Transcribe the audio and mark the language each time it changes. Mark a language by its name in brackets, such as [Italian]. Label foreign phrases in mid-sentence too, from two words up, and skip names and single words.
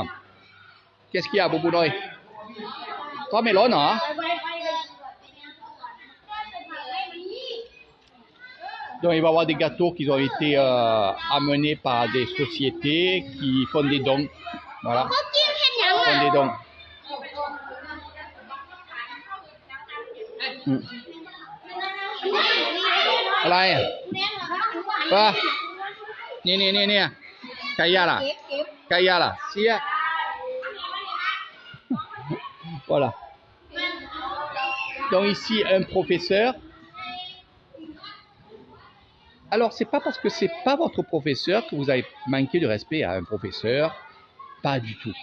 [French] Qu'est-ce qu'il y a, Boubounoy? Toi, Mélone, hein? Donc, il va y avoir des gâteaux qui ont été amenés par des sociétés qui font des dons. Voilà. Ils font des dons. [Thai] อะไรอ่ะว่านี่ไก่ย่างล่ะไก่ย่างล่ะเสีย Voilà. [French] Donc ici un professeur. Alors c'est pas parce que c'est pas votre professeur que vous avez manqué de respect à un professeur, pas du tout.